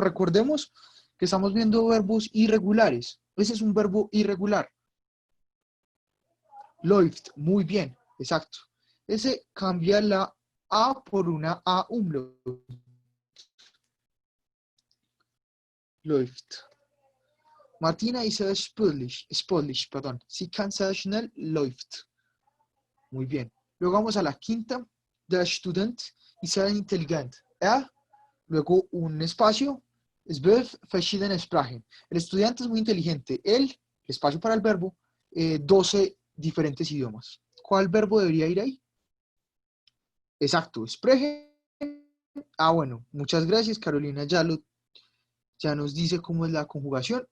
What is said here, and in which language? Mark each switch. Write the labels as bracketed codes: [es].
[es] Recordemos que estamos viendo verbos irregulares. Ese es un verbo irregular. Läuft, muy bien, exacto. Ese cambia la A por una A umlaut. [de] Läuft. Martina ist sehr sportlich, perdón. Sie kann sehr schnell läuft. [es] Muy bien. Luego vamos a la quinta. [de] Der Student ist sehr intelligent. [es] Luego un espacio. [de] Zwölf verschiedene Sprachen. [es] El estudiante es muy inteligente. El espacio para el verbo, 12 diferentes idiomas. ¿Cuál verbo debería ir ahí? Exacto, sprechen. Ah, bueno, muchas gracias. Carolina ya nos dice cómo es la conjugación.